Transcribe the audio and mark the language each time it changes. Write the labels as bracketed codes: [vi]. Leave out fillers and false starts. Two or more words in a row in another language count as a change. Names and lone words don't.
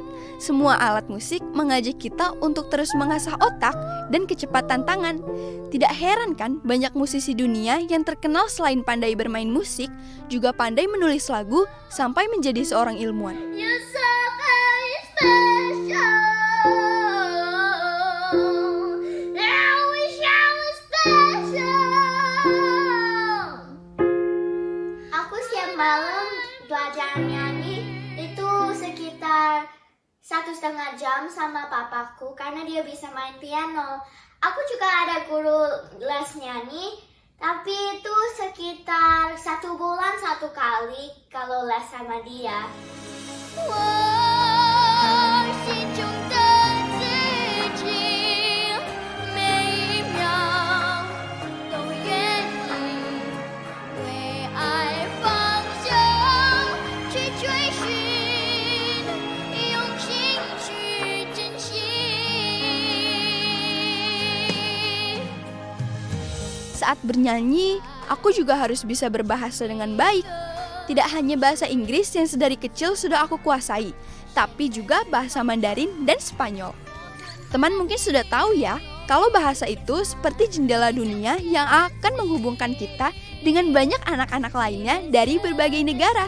[id] Semua alat musik mengajak kita untuk terus mengasah otak dan kecepatan tangan. Tidak heran kan banyak musisi dunia yang terkenal selain pandai bermain musik, juga pandai menulis lagu sampai menjadi seorang ilmuwan. [en] You're so very special. I wish I was special. [id] Aku setiap malam belajar nyanyi itu sekitar 1,5 jam sama papaku karena dia bisa main piano. Aku juga ada guru les nyanyi, tapi itu sekitar 1 bulan 1 kali kalau les sama dia. [zh] 我心中的自己，每一秒都愿意为爱放手，去追寻，用心去珍惜。 [id] Saat bernyanyi, aku juga harus bisa berbahasa dengan baik. Tidak hanya bahasa Inggris yang sedari kecil sudah aku kuasai, tapi juga bahasa Mandarin dan Spanyol. Teman mungkin sudah tahu ya, kalau bahasa itu seperti jendela dunia yang akan menghubungkan kita dengan banyak anak-anak lainnya dari berbagai negara.